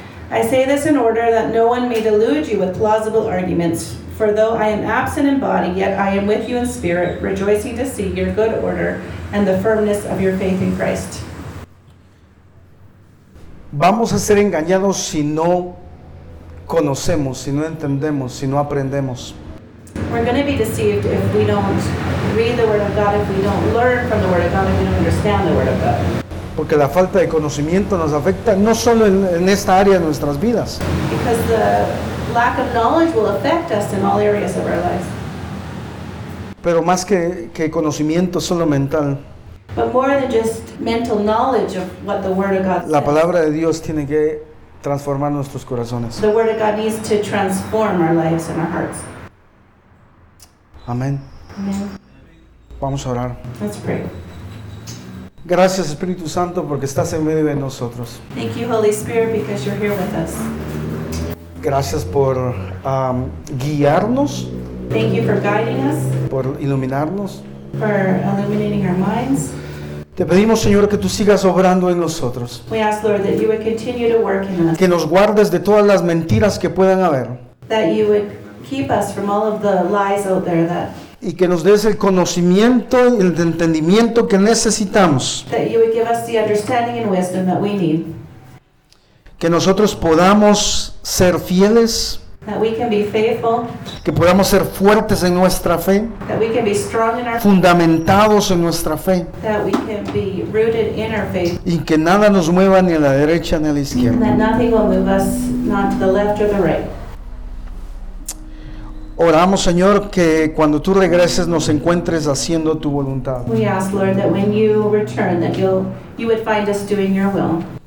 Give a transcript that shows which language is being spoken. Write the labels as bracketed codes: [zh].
[en] I say this in order that no one may delude you with plausible arguments, for though I am absent in body, yet I am with you in spirit, rejoicing to see your good order and the firmness of your faith in Christ. [es] Vamos a ser engañados si no conocemos, si no entendemos, si no aprendemos. [en] We're going to be deceived if we don't read the Word of God, if we don't learn from the Word of God, if we don't understand the Word of God. [es] Porque la falta de conocimiento nos afecta no solo en esta área de nuestras vidas. [en] Because the lack of knowledge will affect us in all areas of our lives. [es] Pero más que conocimiento solo mental. [en] But more than just mental knowledge of what the Word of God says. [es] La palabra de Dios tiene que transformar nuestros corazones. [en] The Word of God needs to transform our lives and our hearts. [es] Amén. Amén. Vamos a orar. [en] Let's pray. [es] Gracias, Espíritu Santo, porque estás en medio de nosotros. [en] Thank you, Holy Spirit, because you're here with us. [es] Gracias por guiarnos. [en] Thank you for guiding us. [es] Por iluminarnos. [en] For illuminating our minds. [es] Te pedimos, Señor, que tú sigas obrando en nosotros. [en] We ask, Lord, that you would continue to work in us. [es] Que nos guardes de todas las mentiras que puedan haber. [en] That you would keep us from all of the lies out there that... [es] Y que nos des el conocimiento y el entendimiento que necesitamos. [en] That you would give us the understanding and wisdom that we need. [es] Que nosotros podamos ser fieles. [en] That we can be faithful. [es] Que podamos ser fuertes en nuestra fe. [en] That we can be strong in our faith. [es] Fundamentados en nuestra fe. [en] That we can be rooted in our faith. [es] Y que nada nos mueva ni a la derecha ni a la izquierda. [en] And that nothing will move us, not to the left or the right. [es] Oramos, Señor, que cuando tú regreses nos encuentres haciendo tu voluntad. [en] We ask, Lord, that when you return, that you would find us doing your will.